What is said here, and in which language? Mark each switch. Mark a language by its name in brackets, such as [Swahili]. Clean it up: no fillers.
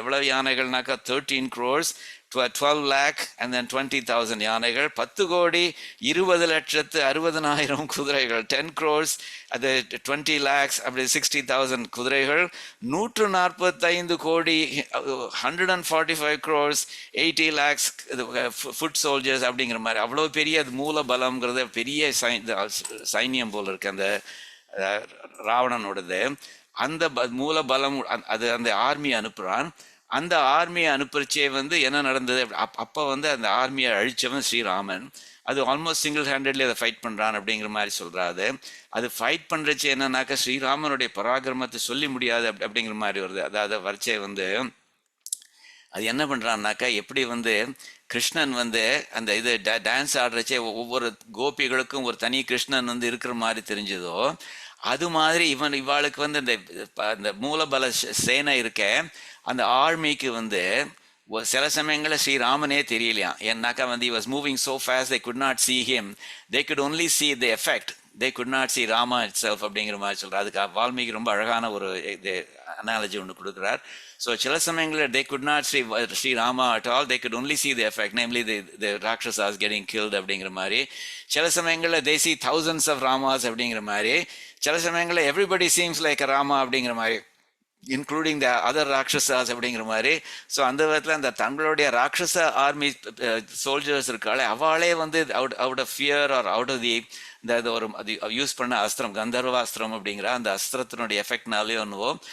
[Tamil] எவ்வளவு யானைகள்னாக்கா 13 crores, [English] 12 lakh and then [Tamil] 20,000 யானைகள். 10,20,60,000 குதிரைகள். 10 crores அது 20 lakhs அப்படி 60,000 குதிரைகள். 145 கோடி 145 crores 80 lakhs ஃபுட் சோல்ஜர்ஸ் அப்படிங்கிற மாதிரி. அவ்வளோ பெரிய அது மூல பலம்ங்கிறது பெரிய சைன்யம் போல் இருக்கு அந்த ராவணனோடது. அந்த மூல பலம் அது அந்த ஆர்மி அனுப்புகிறான். அந்த ஆர்மியை அனுப்புறச்சே வந்து என்ன நடந்தது, அப்போ வந்து அந்த ஆர்மியை அழிச்சவன் ஸ்ரீராமன். அது [English] almost single handedly [Tamil] அதை ஃபைட் பண்ணுறான் அப்படிங்கிற மாதிரி சொல்கிறாரு. அது ஃபைட் பண்ணுறச்சே என்னன்னாக்கா ஸ்ரீராமனுடைய பராக்கிரமத்தை சொல்லி முடியாது அப்படிங்கிற மாதிரி வருது. அதாவது வரைச்சே வந்து அது என்ன பண்ணுறான்னாக்கா, எப்படி வந்து கிருஷ்ணன் வந்து அந்த இது டான்ஸ் ஆடுறச்சே ஒவ்வொரு கோபிகளுக்கும் ஒரு தனி கிருஷ்ணன் வந்து இருக்கிற மாதிரி தெரிஞ்சதோ, அது மாதிரி இவாளுக்கு வந்து இந்த மூலபல சேனை இருக்க அந்த ஆர்மிக்கு வந்து சில சமயங்களில் ஸ்ரீராமனே தெரியலையா. ஏன்னாக்கா வந்து [English] he was moving so fast they could not see him, they could only see the effect, they could not see Rama itself [Tamil] அப்படிங்கிற மாதிரி சொல்கிறார். அதுக்கு வால்மீகி ரொம்ப அழகான ஒரு அனாலஜி ஒன்று கொடுக்குறார். [English] so [Tamil] சில சமயங்களில் [English] they could not see Rama at all, they could only see the effect, namely the Rakshasas getting killed [Tamil] அப்படிங்கிற மாதிரி. சில சமயங்களில் [English] they see thousands of Ramas [Tamil] அப்படிங்கிற மாதிரி. சில சமயங்களில் [English] everybody seems like a Rama [Tamil] அப்படிங்கிற மாதிரி, [English] Including the other rakshasas அப்படிங்கிற மாதிரி. [Tamil] ஸோ அந்த விதத்தில் அந்த தங்களுடைய ராட்சச ஆர்மி சோல்ஜர்ஸ் இருக்காளே, அவளே வந்து [English] out of fear or out of [Tamil] இந்த ஒரு அது யூஸ் பண்ண அஸ்திரம், கந்தர்வாஸ்திரம் அப்படிங்கிற அந்த அஸ்திரத்தினுடைய எஃபெக்ட்னாலே ஒன்றுவோ.